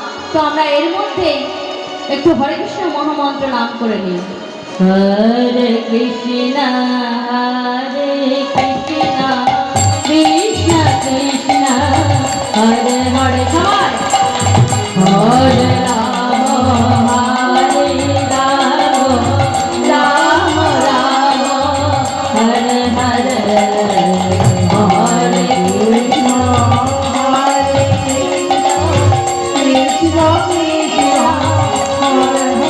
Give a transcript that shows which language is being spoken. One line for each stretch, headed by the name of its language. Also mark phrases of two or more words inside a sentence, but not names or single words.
Bangla: তো আমরা এর মধ্যে একটু
Sanskrit: হরে কৃষ্ণ
Bangla: মহামন্ত্র নাম করে নিই।
Sanskrit: হরে কৃষ্ণ কৃষ্ণ কৃষ্ণ হরে হরে সবাই হরে রাম হরে রাম রাম রাম হরে হরে হরে কৃষ্ণ হরে কৃষ্ণ কৃষ্ণ হরে